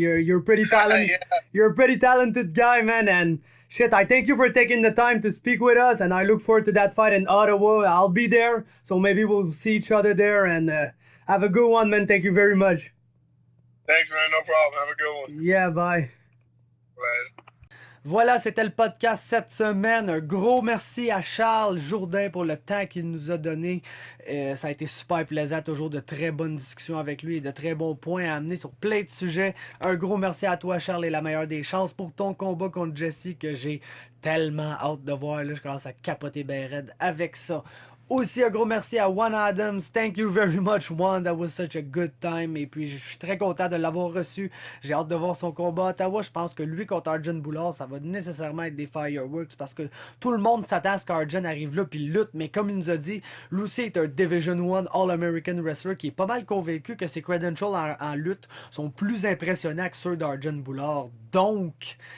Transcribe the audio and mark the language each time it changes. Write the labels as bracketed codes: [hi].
[en] You're pretty talented. Yeah. You're a pretty talented guy, man. And shit, I thank you for taking the time to speak with us, and I look forward to that fight in Ottawa. I'll be there, so maybe we'll see each other there. And have a good one, man. Thank you very much. Thanks, man. No problem. Have a good one. Yeah, bye. Bye. [fr] Voilà, c'était le podcast cette semaine. Un gros merci à Charles Jourdain pour le temps qu'il nous a donné. Ça a été super plaisant, toujours de très bonnes discussions avec lui et de très bons points à amener sur plein de sujets. Un gros merci à toi, Charles, et la meilleure des chances pour ton combat contre Jesse que j'ai tellement hâte de voir. Là, je commence à capoter ben raide avec ça. Aussi, un gros merci à Juan Adams. [en] Thank you very much, Juan. That was such a good time. [fr] Et puis, je suis très content de l'avoir reçu. J'ai hâte de voir son combat à Ottawa. Je pense que lui contre Arjan Boulard, ça va nécessairement être des fireworks parce que tout le monde s'attend à ce qu'Arjan arrive là puis lutte. Mais comme il nous a dit, lui aussi est un Division 1 All-American Wrestler qui est pas mal convaincu que ses credentials en lutte sont plus impressionnants que ceux d'Arjan Boulard. Donc...